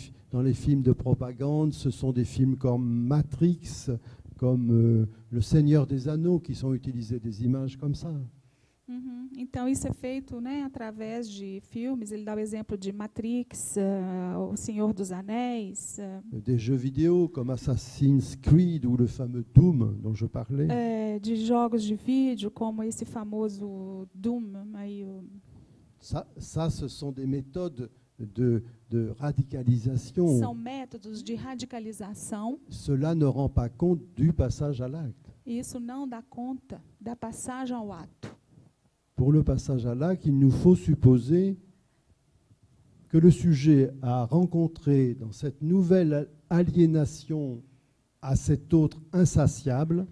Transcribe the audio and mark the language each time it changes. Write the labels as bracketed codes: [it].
[fr] Dans les films de propagande, ce sont des films comme Matrix, comme Le Seigneur des Anneaux, qui sont utilisés des images comme ça. [pt] Então, isso é feito, né, através de filmes. Ele dá o exemplo de Matrix, O Senhor dos Anéis. [fr] Des jeux vidéo comme Assassin's Creed ou le fameux Doom dont je parlais. [pt] De jogos de vídeo, como esse famoso Doom. Aí, [fr] Ça, ce sont des méthodes de radicalisation. [pt] são métodos de radicalização. [fr] Cela ne rend pas compte du passage à l'acte. [pt] E isso não dá conta da passagem ao ato. [fr] Pour le passage à l'acte, il nous faut supposer que le sujet a rencontré dans cette nouvelle aliénation à cet autre insatiable